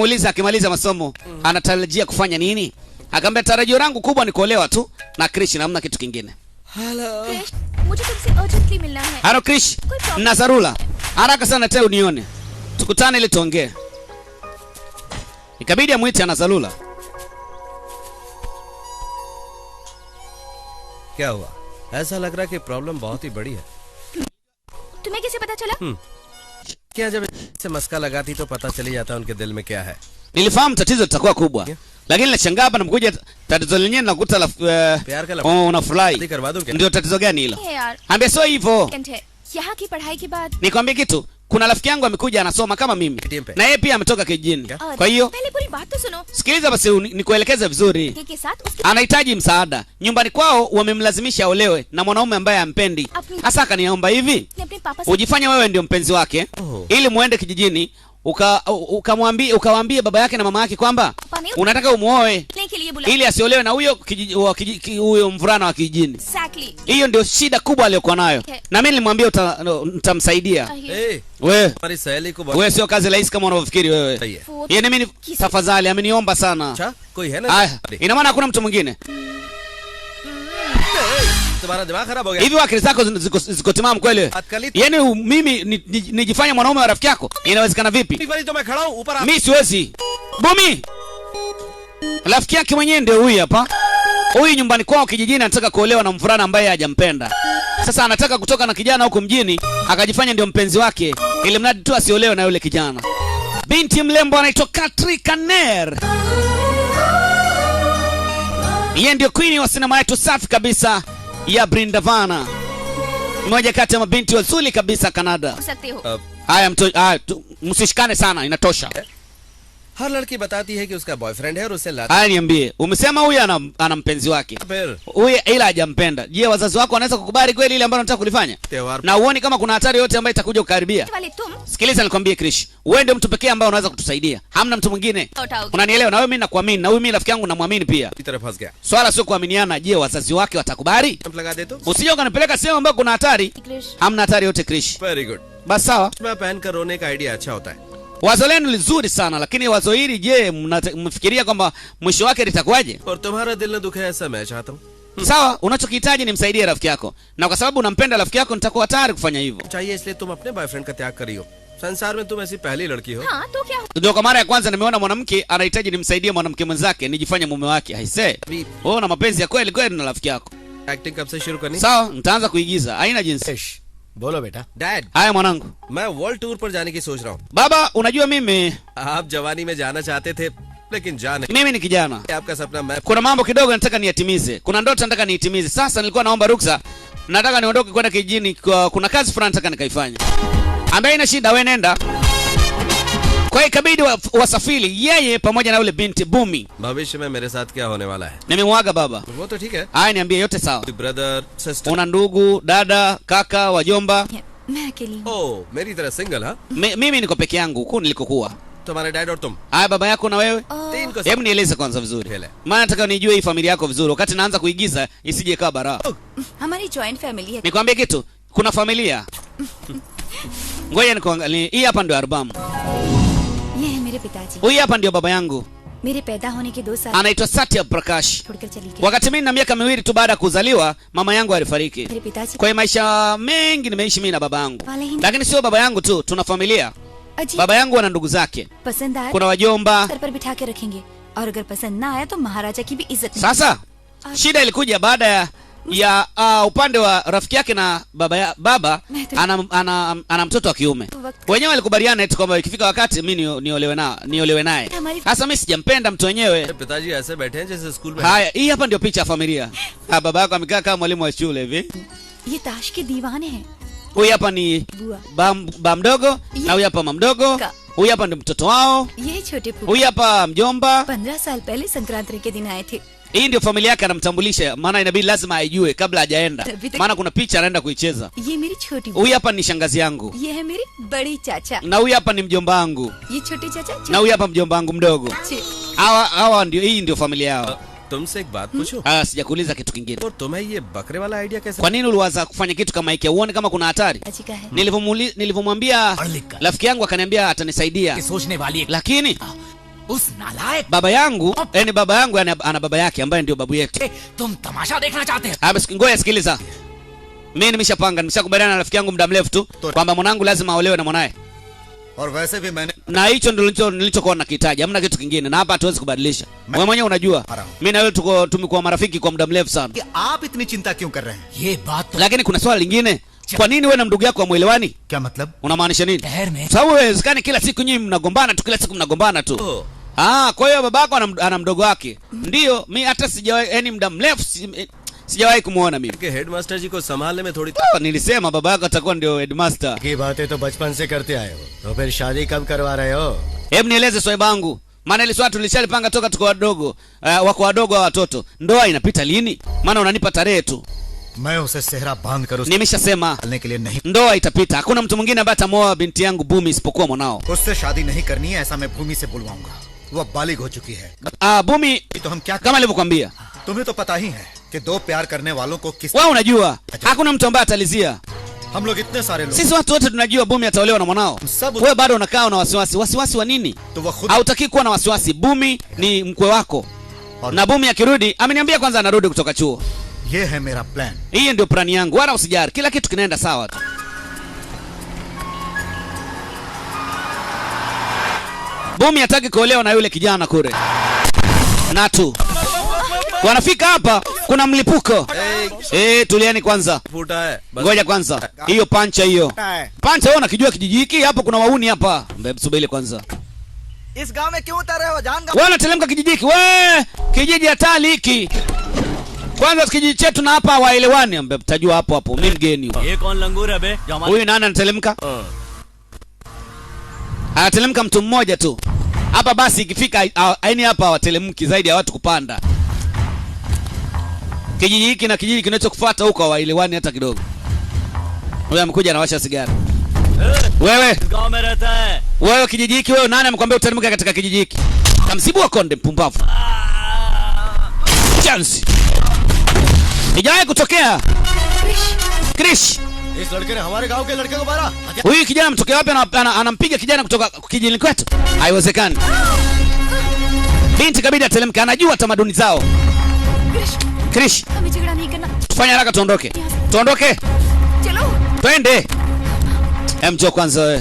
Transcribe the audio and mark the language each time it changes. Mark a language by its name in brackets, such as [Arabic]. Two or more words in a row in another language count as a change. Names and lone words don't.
[Swahili] Wamemuuliza akimaliza masomo anatarajia kufanya nini? Akamwambia tarajio langu kubwa ni kuolewa tu na Krish na hamna kitu kingine. [Hindi] क्रिश, मुझे तुमसे अर्जेंटली मिलना है। [Swahili] Halo Krish, [Hindi] कोई problem? [Swahili] na dharura. Haraka sana tena unione. Tukutane ili tuongee. Ikabidi amuite ana dharura. [Hindi] क्या हुआ? ऐसा लग रहा है कि प्रॉब्लम बहुत ही बड़ी है। तुम्हें कैसे पता चला? क्या जब इससे मस्का लगाती तो पता चली जाता उनके दिल में क्या है। [Swahili] Nilifahamu tatizo litakuwa kubwa. Lakini nashangaa hapa namkuja tatizo lenyewe nakuta la unafurahi. Ndio tatizo gani hilo? [Hindi] यार, [Swahili] Ambia sio hivyo. [Hindi] सेकंड है। यहाँ की पढ़ाई के बाद [Swahili] Nikwambie kitu, kuna rafiki yangu amekuja anasoma kama mimi. Na yeye pia ametoka kijijini. Kwa hiyo [Hindi] पहले पूरी बात तो सुनो। [Swahili] sikiliza basi nikuelekeze vizuri. [Hindi] के साथ उसके [Swahili] Anahitaji msaada. Nyumbani kwao wamemlazimisha aolewe na mwanaume ambaye hampendi. Hasa akaniomba hivi, [Hindi] ने अपने पापा से [Swahili] ujifanye wewe ndio mpenzi wake ili muende kijijini ukawaambie baba yake na mama yake kwamba unataka umuoe [Hindi] के लिए बुला। [Swahili] ili asiolewe na huyo huyo mvulana wa kijijini. Exactly। Hiyo ndio shida kubwa aliyokuwa nayo. Na mimi nilimwambia nitamsaidia. Wewe [Hindi] हमारी सहेली को [Swahili] wewe sio kazi rahisi kama unavyofikiri wewe. Yaani mimi tafadhali ameniomba sana. [Hindi] अच्छा कोई है ना? [Swahili] Aya, ina maana hakuna mtu mwingine. [Hindi] तुम्हारा दिमाग खराब हो गया। [Swahili] Hivi akili zako ziko timamu kweli? Yaani mimi nijifanye mwanaume wa rafiki yako? Inawezekana vipi? [Hindi] एक बारी तो मैं खड़ा हूँ ऊपर। [Swahili] Mimi siwezi. Bumi. Rafiki yake mwenyewe ndio huyu hapa. Huyu nyumbani kwao kijijini anataka kuolewa na mvulana ambaye hajampenda. Sasa anataka kutoka na kijana huko mjini akajifanya ndio mpenzi wake ili mradi tu asiolewe na yule kijana. Binti mlembo anaitwa Katri Kaner. Yeye ndio queen wa sinema yetu safi kabisa ya Brindavana. Mmoja kati ya mabinti wazuri kabisa Canada. [Hindi] सकते हो। [Swahili] Haya msishikane sana, inatosha. [Hindi] हर लड़की बताती है कि उसका बॉयफ्रेंड है और उसे लाती [Swahili] Haya niambie, umesema huyu ana mpenzi wake. [Hindi] फिर [Swahili] Huyu ila hajampenda. Je, wazazi wako wanaweza kukubali kweli ile ambayo unataka kulifanya? [Hindi] त्योहार [Swahili] Na uone kama kuna hatari yote ambayo itakuja kukaribia. [Hindi] वाले तुम [Swahili] Sikiliza nikwambie Krish. Wewe ndio mtu pekee ambaye unaweza kutusaidia. Hamna mtu mwingine. [Hindi] उठाओगे। [Swahili] Unanielewa? Na wewe mimi nakuamini na huyu mimi rafiki yangu namwamini pia. [Hindi] की तरफ फंस गया। [Swahili] Swala sio kuaminiana. Je, wazazi wake watakubali? [Hindi] जंप लगा दे तो। [Swahili] Usije ukanipeleka sehemu ambayo kuna hatari. क्रिश, Hamna hatari yote Krish. [English] very good. [Swahili] Basi sawa. [Hindi] मैं पहन कर रोने का आइडिया अच्छा होता है। [Swahili] Wazo lenu lizuri sana lakini wazo hili je, mnafikiria kwamba mwisho wake litakuwaje? [Hindi] और तुम्हारा दिल न दुखे ऐसा मैं चाहता हूँ। [Swahili] Sawa, unachokihitaji ni msaidie rafiki yako. Na kwa sababu unampenda rafiki yako nitakuwa tayari kufanya hivyo. [Hindi] चाहिए इसलिए तुम अपने बॉयफ्रेंड का त्याग करी हो। संसार में तुम ऐसी पहली लड़की हो। हाँ तो क्या? [Swahili] Ndio kwa mara ya kwanza nimeona mwanamke anahitaji nimsaidie mwanamke mwenzake nijifanye mume wake. Haise. Wewe una mapenzi ya kweli kweli na rafiki yako. [Hindi] एक्टिंग कब से शुरू करनी? [Swahili] Sawa, nitaanza kuigiza. Haina jinsi. [Hindi] बोलो बेटा। डैड, [Swahili] Haya mwanangu. [Hindi] मैं वर्ल्ड टूर पर जाने की सोच रहा हूँ। [Swahili] Baba, unajua mimi [Hindi] आप जवानी में जाना चाहते थे लेकिन जा नहीं। [Swahili] ni kijana. [Hindi] आपका सपना मैं [Swahili] Kuna mambo kidogo nataka niyatimize. Kuna ndoto nataka niitimize. Sasa nilikuwa naomba ruksa. Nataka niondoke kwenda kijijini, kuna kazi fulani nataka nikaifanye. Ambaye ina shida wewe nenda. Kwa hiyo ikabidi wasafiri yeye pamoja na yule binti Bumi. [Hindi] भविष्य में मेरे साथ क्या होने वाला है? [Swahili] Nimemwaga baba. [Hindi] वो तो ठीक है। [Swahili] Haya niambie yote sawa. [English] brother, sister. [Swahili] Una ndugu, dada, kaka, wajomba? [Hindi] मैं अकेली हूँ। ओ, मेरी तरह सिंगल हाँ? [Swahili] Mimi niko peke yangu huku nilikokuwa. [Hindi] तुम्हारे डैड और तुम [Swahili] Haya baba yako na wewe? [Hindi] तीन को [Swahili] Hebu nieleze kwanza vizuri. Hele. Maana nataka nijue hii familia yako vizuri wakati naanza kuigiza isije ikawa balaa. [Hindi] हमारी [English] joint family [Hindi] है। [Swahili] Nikwambie kitu, kuna familia. Ngoja nikuangalie. Hii hapa ndio albamu. [Hindi] ये है मेरे पिताजी। [Swahili] Huyu hapa ndio baba yangu. [Hindi] मेरे पैदा होने के 2 साल [Swahili] Anaitwa Satya Prakash. [Hindi] छोड़कर चली गई। [Swahili] Wakati mimi na miaka miwili tu baada ya kuzaliwa, mama yangu alifariki. [Hindi] मेरे पिताजी [Swahili] Kwa hiyo maisha mengi nimeishi mimi na baba yangu. [Hindi] वाले ही [Swahili] Lakini sio baba yangu tu, tuna familia. [Hindi] अजीब [Swahili] Baba yangu ana ndugu zake. [Hindi] पसंद आया [Swahili] Kuna wajomba. [Hindi] सर पर बिठा के रखेंगे और अगर पसंद ना आया तो महाराजा की भी इज्जत नहीं। [Swahili] Sasa shida ilikuja baada ya upande wa rafiki yake na baba ana mtoto wa kiume. Wenyewe walikubaliana eti kwamba ikifika wakati mimi niolewe naye. Sasa mimi sijampenda mtu wenyewe. [Hindi] पिताजी ऐसे बैठे हैं जैसे स्कूल में। [Swahili] Haya, hii hapa ndio picha ya familia. Baba yako amekaa kama mwalimu wa shule hivi. [Hindi] ये ताश के दीवाने हैं। [Swahili] Huyu hapa ni ba mdogo na huyu hapa mama mdogo. Huyu hapa ndio mtoto wao. [Hindi] ये छोटे फूफा [Swahili] Huyu hapa mjomba. [Hindi] 15 साल पहले संक्रांति के दिन आए थे। [Swahili] Hii ndio familia yake anamtambulisha, maana inabidi lazima aijue kabla hajaenda. Maana kuna picha anaenda kuicheza. [Hindi] ये मेरी छोटी [Swahili] Huyu hapa ni shangazi yangu. [Hindi] ये है मेरी बड़ी चाचा। [Swahili] Na huyu hapa ni mjomba wangu. [Hindi] ये छोटे चाचा [Swahili] Na huyu hapa mjomba wangu mdogo. Hawa ndio, hii ndio familia yao. [Hindi] तुमसे एक बात पूछूं? [Swahili] Sijakuuliza kitu kingine. [Hindi] और तुम्हें ये बकरे वाला आइडिया कैसे? [Swahili] Kwa nini uliwaza kufanya kitu kama hiki? Uone kama kuna hatari. [Hindi] चाची का है। [Swahili] Nilivyomwambia rafiki yangu akaniambia atanisaidia. [Hindi] सोचने वाली एक [Swahili] Lakini [Hindi] उस नालायक [Swahili] baba yangu, yani baba yangu ana baba yake ambaye ndio babu yetu. [Hindi] तुम तमाशा देखना चाहते हो? [Swahili] Haba ngoja sikiliza. Mimi nimeshakubaliana na rafiki yangu muda mrefu tu kwamba mwanangu lazima aolewe na mwanae. [Hindi] और वैसे भी मैंने [Swahili] Na hicho ndio nilichokuwa nakihitaji, hamna kitu kingine na hapa hatuwezi kubadilisha. Wewe mwenyewe unajua. Mimi na wewe tumekuwa marafiki kwa muda mrefu sana. [Hindi] कि आप इतनी चिंता क्यों कर रहे हैं? ये बात तो [Swahili] Lakini kuna swali lingine. Kwa nini wewe na ndugu yako hamuelewani? [Hindi] क्या मतलब? [Swahili] Unamaanisha nini? [Hindi] शहर में [Swahili] Sababu haiwezekani kila siku nyinyi mnagombana tu, kila siku mnagombana tu. Kwa hiyo babako ana mdogo wake. Ndio, mimi hata sijawahi, yani muda mrefu sijawahi kumuona mimi. [Hindi] कि हेडमास्टर जी को संभालने में थोड़ी [Swahili] Nilisema baba yako atakuwa ndio headmaster. [Hindi] की बातें तो बचपन से करते आए हो, तो फिर शादी कब करवा रहे हो? [Swahili] Hebu nieleze swali bangu. Maana ile swali tulishalipanga toka tuko wadogo. Wako wadogo wa watoto. Ndoa inapita lini? Maana unanipa tarehe tu. [Hindi] मैं उसे सेहरा बांध कर उसके [Swahili] Nimeshasema [Hindi] डालने के लिए नहीं, [Swahili] ndoa itapita. Hakuna mtu mwingine ambaye atamuoa binti yangu Bumi isipokuwa mwanao. [Hindi] उससे शादी नहीं करनी है, ऐसा मैं भूमि से बुलवाऊंगा। वो बालिग हो चुकी है। Bumi तो हम क्या [Swahili] kama nilivyokuambia. [Hindi] तुम्हें तो पता ही है कि दो प्यार करने वालों को किस [Swahili] Wewe unajua hakuna mtu ambaye atalizia. [Hindi] हम लोग इतने सारे लोग [Swahili] Sisi watu wote tunajua Bumi ataolewa na mwanao. Wewe bado unakaa una wasiwasi. Wasiwasi wa nini? [Hindi] तो वो खुद [Swahili] Hautaki kuwa na wasiwasi. Bumi ni mkwe wako. Na Bumi akirudi, ameniambia kwanza anarudi kutoka chuo. [Hindi] ये है मेरा प्लान। [Swahili] Hii ndio plani yangu. Wala usijali. Kila kitu kinaenda sawa tu. Bumi hataki kuolewa na yule kijana kule. Natu. Wanafika hapa kuna mlipuko. Tulieni kwanza. [Hindi] फूटा है बस। [Swahili] Ngoja kwanza. Hiyo pancha hiyo. Pancha wewe unakijua kijiji hiki hapo kuna wauni hapa. Subiri kwanza. [Hindi] इस गांव में क्यों उतर रहे हो? जान [Swahili] Wewe unatelemka kijiji hiki. Wewe kijiji hatari hiki. Kwanza kijiji chetu na hapa waelewani. Mtajua hapo hapo. Mimi mgeni huyu. [Hindi] ये कौन लंगूर है बे? [Swahili] Huyu nani anatelemka? Anatelemka mtu mmoja tu. Hapa basi ikifika yaani hapa hawatelemki zaidi ya watu kupanda. Kijiji hiki na kijiji kinachokufuata huko hawaelewani hata kidogo. Huyu amekuja anawasha sigara. Wewe [Hindi] गांव में रहता है। [Swahili] wewe kijiji hiki wewe nani amekwambia uteremke katika kijiji hiki? Kamsibu wa konde mpumbavu. Chance. Ijaye kutokea. Krish. [Hindi] इस लड़के ने हमारे गांव के लड़के को मारा। [Swahili] Huyu kijana mtokea wapi anampiga kijana kutoka kijijini kwetu? Haiwezekani. Binti kabidi atelemka, anajua tamaduni zao. Krish, [Hindi] हमें झगड़ा नहीं करना। [Swahili] tufanye haraka tuondoke. Tuondoke. [Hindi] चलो। [Swahili] Twende. Njoo kwanza wewe.